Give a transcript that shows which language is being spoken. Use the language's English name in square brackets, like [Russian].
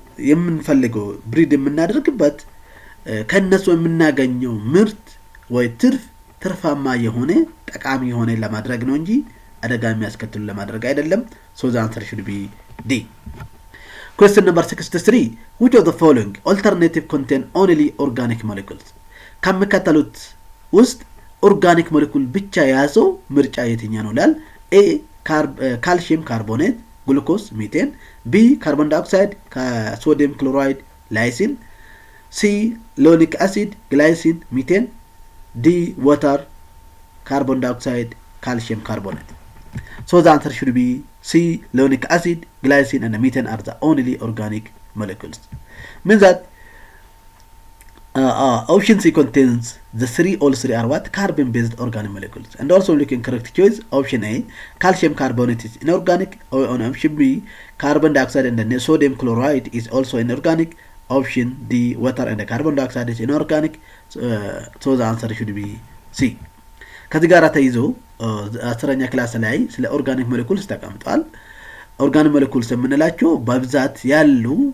[Amharic] የምንፈልገው ብሪድ የምናደርግበት ከነሱ የምናገኘው ምርት ወይ ትርፋማ የሆነ ጠቃሚ የሆነ ለማድረግ ነው እንጂ አደጋ የሚያስከትሉ ለማድረግ አይደለም። [English] ሶ ዘ አንሰር ሹድ ቢ ዲ። Question number 63. Which of the following alternative contain only organic molecules? [Amharic] ከሚከተሉት ውስጥ ኦርጋኒክ ሞለኪውል ብቻ የያዘው ምርጫ የትኛው ነው ላል? A. [English] ካልሲየም ካርቦኔት ግሉኮስ ሚቴን፣ B. ካርቦን ዳይኦክሳይድ ከሶዲየም ክሎራይድ ላይሲን፣ C. ሎኒክ አሲድ ግላይሲን ሚቴን፣ D. water carbon dioxide calcium carbonate. So the answer should be C. Lonic acid, glycine and methane are the only organic molecules. Means that option C contains all three are what? Carbon based organic molecules. And also looking correct choice, option A, calcium carbonate is inorganic. On option B, carbon dioxide and the sodium chloride is also inorganic. Option D, water and the carbon dioxide is inorganic. So the answer should be C. [Amharic] ከዚህ ጋር ተይዞ 10ኛ ክላስ ላይ ስለ ኦርጋኒክ ሞለኪውልስ ተቀምጧል። ኦርጋኒክ ሞለኪውልስ የምንላቸው በብዛት ያሉ